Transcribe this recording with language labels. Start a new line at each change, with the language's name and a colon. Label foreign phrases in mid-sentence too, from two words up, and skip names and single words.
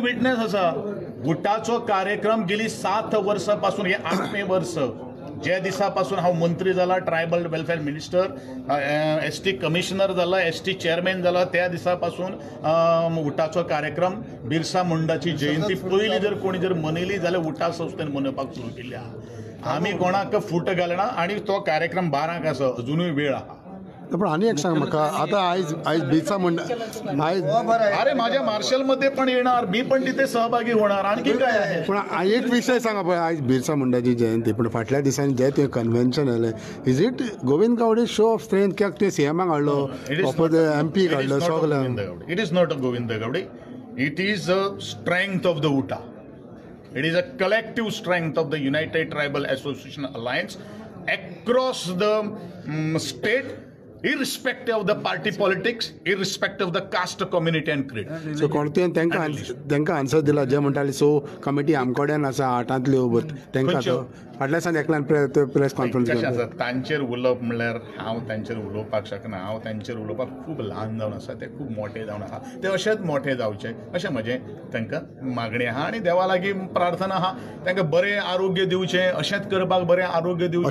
Konkani: विटनेस आसा गुटाचो कार्यक्रम गेली 7 वर्सां हे 8वें वर्स जे दिसा पासून हांव मंत्री जाला
English: tribal welfare minister ST commissioner
Konkani: जाला
English: ST chairman
Konkani: जाला त्या दिसा पासून उठाचो कार्यक्रम बिरसा मुंडाची जयंती पयली जर कोणी जर मनयली जाल्यार उठा संस्थेन मनोवपाक सुरू केली आमी कोणाक फूट घालना आणि तो कार्यक्रम 12 आसा अजुनूय वेळ आहा. पण आनी एक सांग म्हाका आतां आयज बिरसा मुंडा
Marathi: अरे माझ्या मार्शलमध्ये पण येणार मी पण तिथे सहभागी होणार आणखी काय आहे.
Konkani: पण एक विशय सांगा पळय आयज बिरसा मुंडाची जयंती पण फाटल्या दिसांनी जे तुवें कन्व्हेन्शन जालें
English: is it Govind Gawde show of strength
Konkani: कित्याक तुवें CMाक हाडलो MP हाडलो सगळ्यांक.
English: It is not a Govind Gawde it is a strength of the UTA it is a collective strength of the United Tribal Association Alliance across the state irrespective of the party politics, irrespective of the caste, community and creed.
Konkani: So कोणतें तांकां आन्सर दिला जे म्हणटाले सो कमिटी आमकोड्यान आसा 8तल्यो तांकां फाटल्या दिसांनी एकल्यान
English: press conference
Konkani: केली तांचेर उलोवप म्हणल्यार हांव तांचेर उलोवपाक शकना हांव तांचेर उलोवपाक खूब ल्हान जावन आसा ते खूब मोठे जावन आहा ते अशेंच मोठे जावचे अशें म्हजें तांकां मागणी आहा आनी देवा लागीं प्रार्थना आहा तांकां बरें आरोग्य दिवचें अशेंच करपाक बरें आरोग्य दिवचें